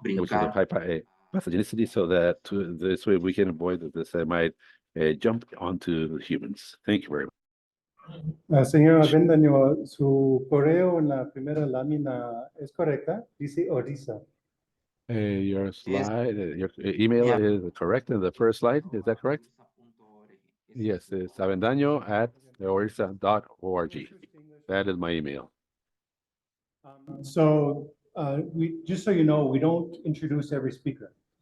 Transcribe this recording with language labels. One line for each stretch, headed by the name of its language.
English: which is of high pathogenicity, so that this way we can avoid that this might jump onto humans. Thank you very much.
Spanish: Señor Avendaño, su correo en la primera lámina es correcta, dice ORISA.
English: Your slide, your email is correct in the first slide. Is that correct? Yes, it's avendaño@orisa.org. That is my email. So just so you know, we don't introduce every speaker.